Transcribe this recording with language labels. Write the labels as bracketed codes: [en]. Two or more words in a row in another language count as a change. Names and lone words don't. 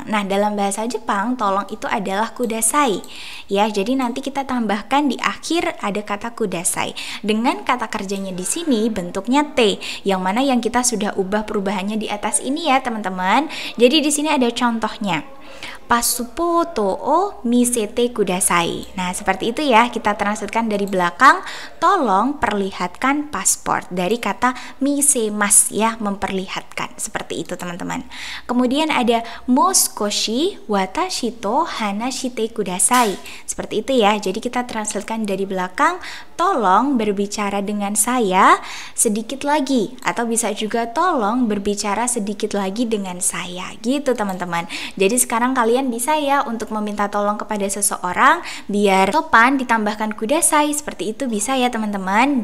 [id] Nah, dalam bahasa Jepang tolong itu adalah kudasai. Ya, jadi nanti kita tambahkan di akhir ada kata kudasai. Dengan kata kerjanya di sini bentuknya T, yang mana yang kita sudah ubah perubahannya di atas ini ya, teman-teman. Jadi di sini ada contohnya. [ja] パスポートを見せてください. [id] Nah, seperti itu ya, kita translatekan dari belakang, tolong perlihatkan paspor, dari kata misemas ya, memperlihatkan. Seperti itu teman-teman. Kemudian ada [ja] もう少し私と話してください. [id] Seperti itu ya, jadi kita translatekan dari belakang, tolong berbicara dengan saya sedikit lagi, atau bisa juga tolong berbicara sedikit lagi dengan saya, gitu teman-teman. Jadi sekarang kalian bisa ya untuk meminta tolong kepada seseorang biar sopan ditambahkan kudasai, seperti itu bisa ya teman-teman.